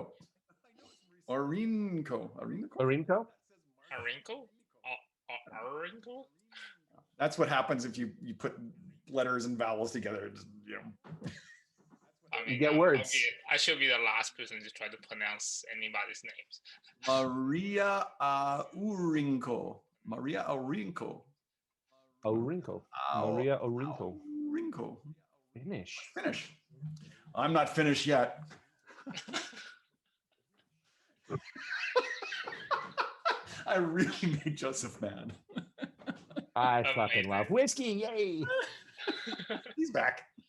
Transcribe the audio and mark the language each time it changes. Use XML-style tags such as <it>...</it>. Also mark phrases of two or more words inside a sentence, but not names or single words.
<en>Arinko. That's what happens if you put letters and vowels together. Just, I mean, you get words. I should be the last person to try to pronounce anybody's names. Maria Aurinko. Maria Aurinko. Aurinko. Maria Aurinko. Aurinko. Finish. I'm not finished yet. I really made Joseph mad. I fucking love whiskey. Yay. He's back.</en>